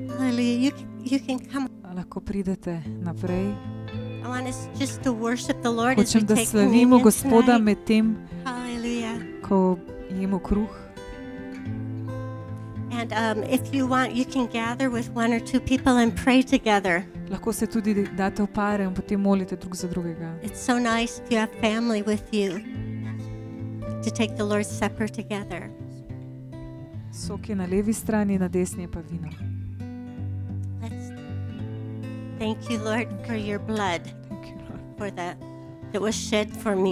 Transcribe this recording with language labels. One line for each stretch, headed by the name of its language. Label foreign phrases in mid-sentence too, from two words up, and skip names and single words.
English: Hallelujah. You can come.
Slovenian: Lahko pridete naprej.
English: I want us just to worship the Lord as we
Slovenian: Hočem, da
English: take
Slovenian: slavimo
English: communion
Slovenian: Gospoda
English: tonight.
Slovenian: med tem,
English: Hallelujah.
Slovenian: ko jemo kruh.
English: And if you want, you can gather with one or two people and pray together.
Slovenian: Lahko se tudi date v pare in potem molite drug za drugega.
English: It's so nice if you have family with you to take the Lord's Supper together.
Slovenian: Sok je na levi strani, na desni je pa vino.
English: Let's thank you, Lord, for your blood, Thank you, Lord. for that was shed for me.